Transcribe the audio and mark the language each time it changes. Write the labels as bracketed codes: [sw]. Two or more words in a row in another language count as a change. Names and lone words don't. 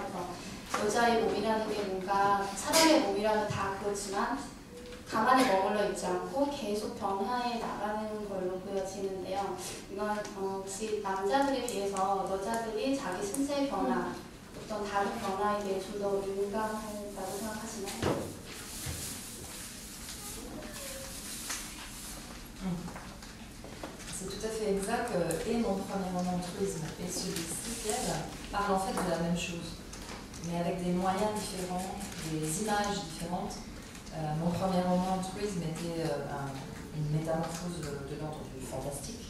[ko] 그래서 여자의 몸이라는 게 뭔가 사람의 몸이라는 다 그렇지만 가만히 머물러 있지 않고 계속 변화해 나가는 걸로 보여지는데요. 이건 혹시 남자들에 비해서 여자들이 자기 신체의 변화, 어떤 다른 변화에 대해 좀 더 민감하다고 생각하시나요? [fr] C'est tout à fait exact. Et mon premier roman Truisme et celui-ci, Pierre, parlent en fait de la même chose, mais avec des moyens différents, des images différentes. Mon premier roman Truisme était une métamorphose de l'ordre du fantastique.